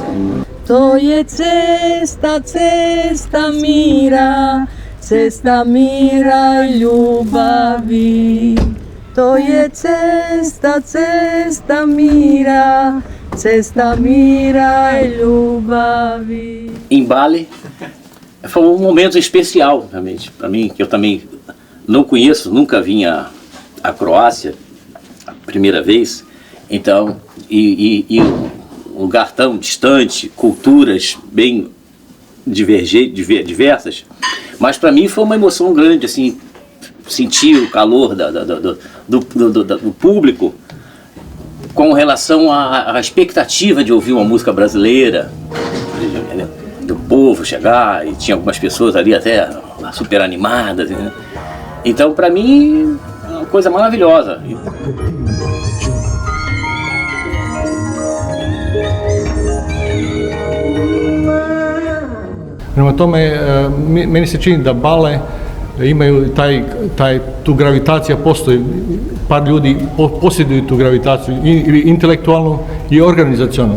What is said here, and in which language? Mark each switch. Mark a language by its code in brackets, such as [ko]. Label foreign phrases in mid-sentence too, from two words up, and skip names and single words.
[hr] To je cesta, cesta mira, cesta mira i ljubavi. To je cesta, cesta mira, cesta mira e ljubavi. [pt] Em Bali foi momento especial realmente para mim, que eu também não conheço, nunca vim à Croácia a primeira vez, então e um lugar tão distante, culturas bem diversas, mas para mim foi uma emoção grande, assim, sentir o calor do público com relação à expectativa de ouvir uma música brasileira, do povo chegar, e tinha algumas pessoas ali até super animadas, né? Então para mim é uma coisa maravilhosa. [hr] Prema tome, meni se čini da bale imaju tu gravitacija, postoji, par ljudi posjeduju tu gravitaciju, i intelektualnu i organizacionalnu.